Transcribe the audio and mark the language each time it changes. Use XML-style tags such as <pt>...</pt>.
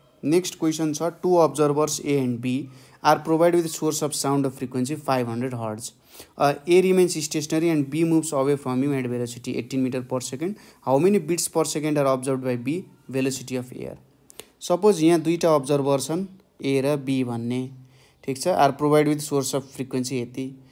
<en>Next question छ two observers A and B are provided with source of sound of frequency 500 hertz. A remains stationary and B moves away from him at velocity 18 meter per second. How many beats per second are observed by B? Velocity of air.</en> <ne>Suppose यहाँ दुईटा observer छन् A र B भन्ने. ठीक छ.</ne> <en>Are provided with source of frequency यति.</en>